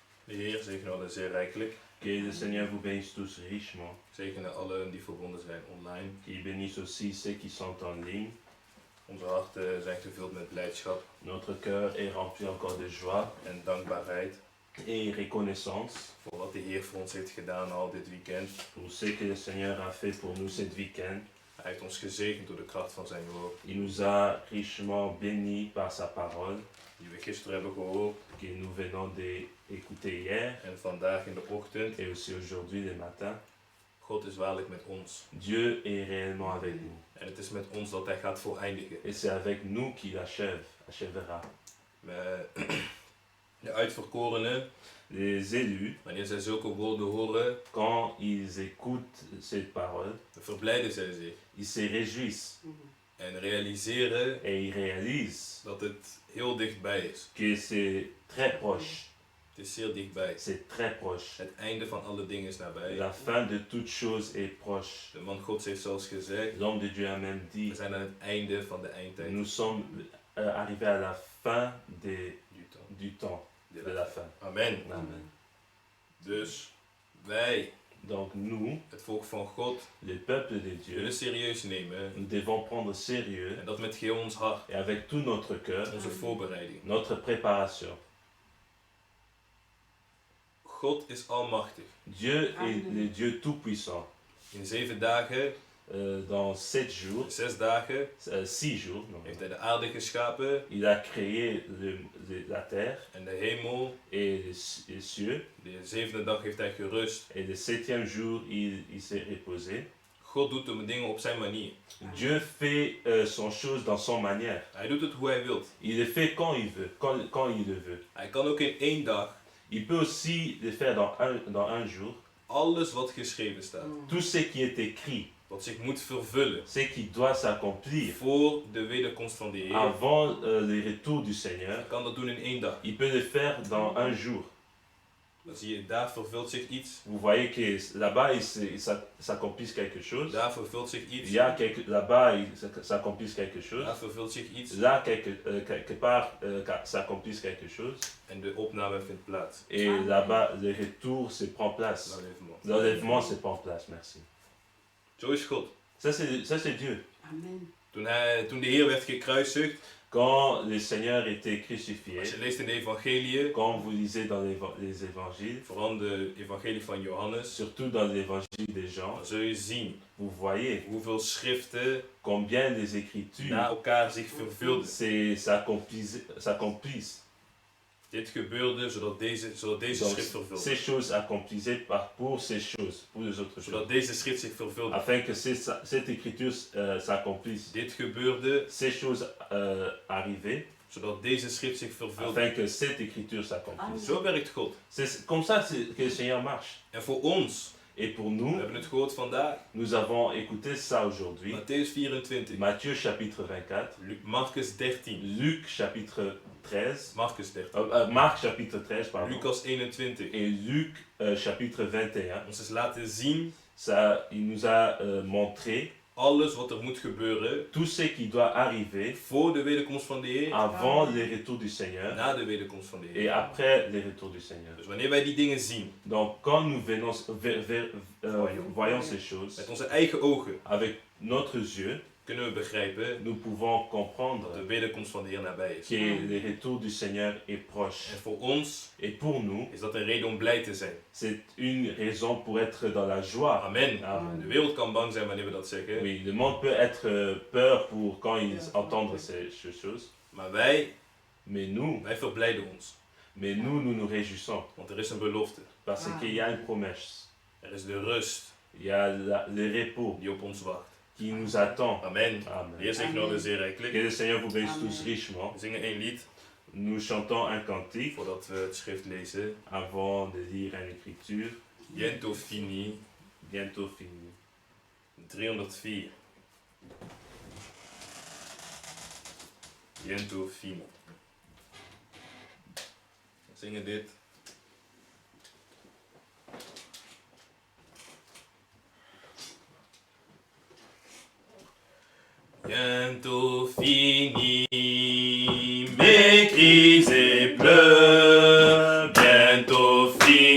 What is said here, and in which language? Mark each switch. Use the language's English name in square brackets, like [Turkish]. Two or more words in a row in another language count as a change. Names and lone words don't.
[Dutch] De Heer zegene allen zeer rijkelijk. [French] Que le Seigneur vous bénisse tous richement. [Dutch] Zegene allen die verbonden zijn online. [French] Qu'il bénisse aussi ceux qui sont en ligne. [Dutch] Onze harten zijn gevuld met blijdschap [French] Notre cœur est rempli encore de joie [Dutch] en dankbaarheid [French] et reconnaissance [Dutch] voor wat de Heer voor ons heeft gedaan al dit weekend. [French] pour ce que le Seigneur a fait pour nous cet week-end. [Dutch] Hij heeft ons gezegend door de kracht van zijn woord, [French] Il nous a richement bénis par sa parole [Dutch] die we gisteren hebben gehoord [French] que nous venons d'écouter hier [Dutch] en vandaag in de ochtend. [French] et aussi aujourd'hui le matin. [Dutch] God is waarlijk met ons. [French] Dieu est réellement avec nous. [Dutch] En het is met ons dat hij gaat voleindigen. [French] Et c'est avec nous qu'il achèvera. [Dutch] De uitverkorenen, [French] Les élus, [Dutch] wanneer zij zulke woorden horen, [French] quand ils écoutent cette parole, [Dutch] verblijden zij zich [French] ils se réjouissent [Dutch] en realiseren [French] et ils réalisent [Dutch] dat het heel dichtbij is. [French] que c'est très proche. [Dutch] Het is zeer dichtbij. [French] C'est très proche. [Dutch] Het einde van alle dingen is nabij. [French] La fin de toute chose est proche. [Dutch] De man Gods heeft zelfs gezegd, [French] L'homme de Dieu a même [Dutch] we [French] dit, [Dutch] zijn aan het einde van de eindtijd. [French] nous sommes arrivés à la fin du temps, [Dutch] De [French] de la fin. [Dutch] Amen. [French] Amen. [Dutch] Dus wij, [French] Donc nous, [Dutch] het volk van God, [French] le peuple de Dieu, [Dutch] willen serieus nemen. [French] nous devons prendre sérieux [Dutch] En dat met geheel ons hart. [French] et avec tout notre cœur, [Dutch] Onze voorbereiding. [French] notre préparation. [Dutch] God is almachtig. [French] Dieu est [Dutch] Amen. [French] le Dieu tout-puissant. [Dutch] In 7 dagen, [French] Dans 7 jours, [Dutch] 6 dagen, [French] 6 jours, non, [Dutch] heeft hij de aarde geschapen [French] il a créé la terre [Dutch] en de hemel. [French] et les cieux. [Dutch] De 7e dag heeft hij gerust. [French] Et le 7e jour, il s'est reposé. [Dutch] God doet de dingen op zijn manier. [French] Dieu fait son chose dans son manière. [Dutch] Hij doet het hoe hij wilt. [French] Il le fait quand il veut, quand il le veut. [Dutch] Hij kan ook in 1 dag [French] Il peut aussi le faire dans un jour. [Dutch] alles wat geschreven staat, [French] Tout ce qui est écrit, [Dutch] wat zich moet vervullen [French] ce qui doit s'accomplir [Dutch] voor de wederkomst van de Heer, [French] avant le retour du Seigneur, [Dutch] hij kan dat doen in 1 dag. [French] il peut le faire dans un jour. [Dutch] Dan zie je, daar vervult zich iets, [French] Vous voyez que là-bas, il s'accomplisse quelque chose. [Dutch] daar vervult zich iets, [French] Il y a là-bas, il s'accomplisse quelque chose. [Dutch] daar vervult zich iets [French] Là, quelque part, s'accomplisse quelque chose. [Dutch] en de opname vindt plaats. [French] Et là-bas, le retour se prend place. L'enlèvement. L'enlèvement se prend place, merci. [Dutch] Zo is God. [French] Ça, c'est Dieu. [Dutch] Amen. Toen de Heer werd gekruisigd, [French] Quand le Seigneur était crucifié, [Dutch] als je leest in de evangelie, [French] quand vous lisez dans les évangiles, [Dutch] vooral de evangelie van Johannes, [French] surtout dans l'évangile des Jean, [Dutch] dan zul je zien [French] vous voyez [Dutch] hoeveel schriften [French] combien les Écritures [Dutch] na elkaar zich vervulden. [French] s'accomplissent. [Dutch] Dit gebeurde zodat deze [French] Donc, [Dutch] schrift vervulde. [French] ces choses accomplissaient pour ces choses, pour les autres [Dutch] Zodat [French] choses. [Dutch] deze schrift zich vervulde. [French] Afin que cette écriture s'accomplisse. [Dutch] Dit gebeurde [French] Ces choses arrivaient, [Dutch] zodat deze schrift zich vervulde. [French] afin que cette écriture s'accomplisse. [Dutch] Zo werkt God. [French] C'est comme ça que le Seigneur marche. [Dutch] En voor ons, [French] Et pour [Dutch] we [French] nous, [Dutch] hebben het gehoord vandaag, [French] nous avons écouté ça aujourd'hui. [Dutch] Matthäus 24, [French] Matthieu chapitre 24, [Dutch] Marcus 13, [French] Luc chapitre 13, [Dutch] Marcus 13, [French] Marc chapitre 13, pardon, [Dutch] Lucas 21. [French] et Luc chapitre 21. [Dutch] Ons is laten zien [French] Ça, il nous a montré [Dutch] alles wat er moet gebeuren [French] tout ce qui doit arriver [Dutch] voor de wederkomst van de Heer, [French] avant le retour du Seigneur [Dutch] na de wederkomst van de [French] et [Dutch] Heer. [French] après le retour du Seigneur. [Dutch] Dus wanneer wij die dingen zien, [French] Donc quand nous venons voyons ces choses [Dutch] met onze eigen ogen, [French] avec notre yeux, [Dutch] kunnen we begrijpen [French] nous pouvons [Dutch] dat de [French] comprendre [Dutch] wederkomst van de Heer nabij is. [French] que le retour du Seigneur est proche. [Dutch] En voor ons [French] Et pour nous, [Dutch] is dat een reden om blij te zijn. [French] c'est une raison pour être dans la joie. [Dutch] Amen. [French] Amen. [Dutch] De wereld kan bang zijn wanneer we dat zeggen, [French] Oui, le monde peut être peur pour quand ils entendent ces choses, [Dutch] maar wij verblijden ons. [French] mais nous nous réjouissons [Dutch] Want er is een belofte. [French] parce qu'il y a une promesse, [Dutch] Er is de rust [French] il y a le repos [Dutch] die op ons wacht. [French] qui nous attend. [Dutch] Amen. De [French] Amen. [Dutch] Heer zegt nou zeer [French] Que [Dutch] rijkelijk. [French] le Seigneur vous bénisse [Dutch] Amen. [French] tous richement. [Dutch] We zingen één lied [French] Nous chantons un cantique [Dutch] voordat we het schrift lezen. [French] avant de lire une écriture, Bientôt fini, bientôt fini. 304. Bientôt fini. [Dutch] We zingen dit. [French] Bientôt fini mes cris et pleurs, bientôt fini.